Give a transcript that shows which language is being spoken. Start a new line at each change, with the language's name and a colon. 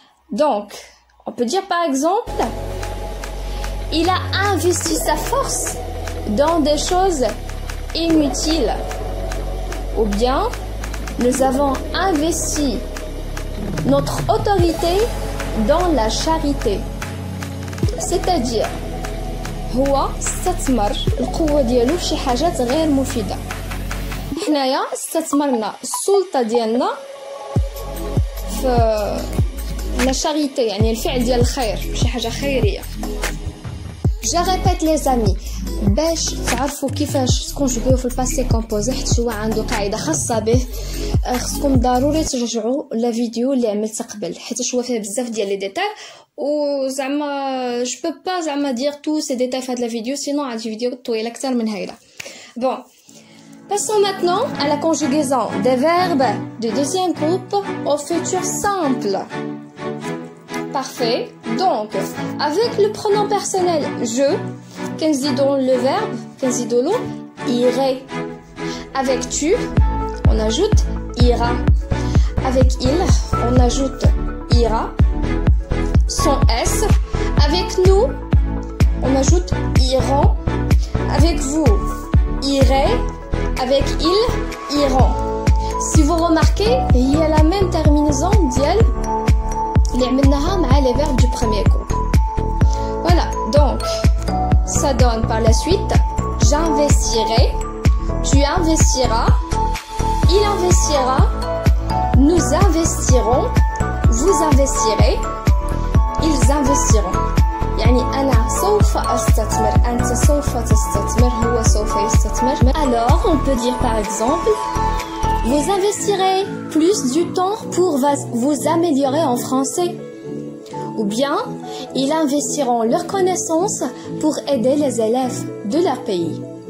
French: Donc on peut dire par exemple il a investi sa force dans des choses inutiles. Ou bien, nous avons investi notre autorité dans la charité. C'est-à-dire,
Arabic: هو استثمر القوة ديالو في شي حاجات غير مفيدة. حنايا استثمرنا السلطة ديالنا في
French: la charité,
Arabic: يعني الفعل ديال الخير، شي حاجة خيرية.
French: Je répète les amis
Arabic: باش تعرفوا كيفاش تكونجوغيو في الباسي كومبوزي حيت هو عنده قاعده خاصه به. خصكم ضروري ترجعوا لا فيديو اللي عملت قبل حيت هو فيه بزاف ديال لي ديتاي وزعما جو بو با زعما دير تو سي ديتاي في هاد لا فيديو سينو هاد الفيديو طويله اكثر من هيدا.
French: Bon, passons maintenant à la conjugaison des verbes du deuxième groupe au futur simple. Parfait. Donc, avec le pronom personnel je,
Arabic: كنزيدو
French: le verbe,
Arabic: كنزيدو له
French: irait. Avec tu, on ajoute ira. Avec il, on ajoute ira. Sans S. Avec nous, on ajoute iront. Avec vous, irez. Avec ils, iront. Si vous remarquez, il y a la même terminaison
Arabic: dial اللي عملناها مع
French: les verbes du premier groupe. Voilà, donc ça donne par la suite j'investirai, tu investiras, il investira, nous investirons, vous investirez, ils investiront.
Arabic: يعني أنا سوف أستثمر، أنت سوف تستثمر، هو سوف يستثمر.
French: Alors on peut dire par exemple vous investirez plus du temps pour vous améliorer en français. Ou bien, ils investiront leurs connaissances pour aider les élèves de leur pays.